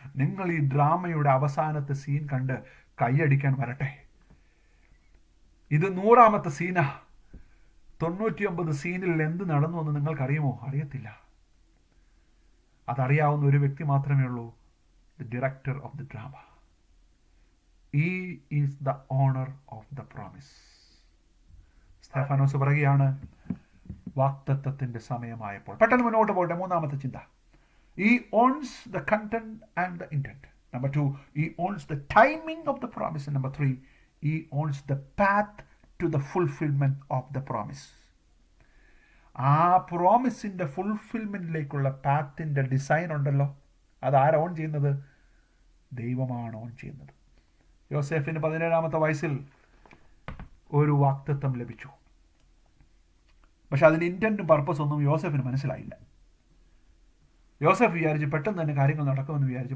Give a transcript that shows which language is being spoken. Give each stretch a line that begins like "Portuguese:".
Malayalam: നിങ്ങൾ ഈ ഡ്രാമയുടെ അവസാനത്തെ സീൻ കണ്ട് കൈയടിക്കാൻ വരട്ടെ. ഇത് 100ാമത്തെ സീനാ. 99 സീനിൽ എന്ത് നടന്നു എന്ന് നിങ്ങൾക്കറിയുമോ? അറിയത്തില്ല. അതറിയാവുന്ന ഒരു വ്യക്തി മാത്രമേ ഉള്ളൂ,
English: the director of the drama. He is the owner of the promise.
Malayalam: Stephanos പറയുകയാണ്, വാഗ്ദത്തത്തിന്റെ സമയമായപ്പോൾ. പെട്ടെന്ന് മുന്നോട്ട് പോകട്ടെ. 3ാമത്തെ ചിന്ത,
English: he owns the content and the intent. Number 2, he owns the timing of the promise. And number 3, he owns the path to the fulfillment of the promise.
Malayalam: ആ പ്രോമിസിന്റെ ഫുൾഫിൽമെന്റിലേക്കുള്ള പാത്തിന്റെ design ഉണ്ടല്ലോ, അത് ആരാ ഓൺ ചെയ്യുന്നത്? ദൈവമാണ് ഓൺ ചെയ്യുന്നത്. യോസേഫിന് 17ാമത്തെ വയസ്സിൽ ഒരു വാഗ്ദത്തം ലഭിച്ചു. പക്ഷെ അതിന്റെ ഇന്റന്റും പർപ്പസ് ഒന്നും യോസേഫിന് മനസ്സിലായില്ല. യോസഫ് വിചാരിച്ചു പെട്ടെന്ന് തന്നെ കാര്യങ്ങൾ നടക്കുമെന്ന് വിചാരിച്ചു.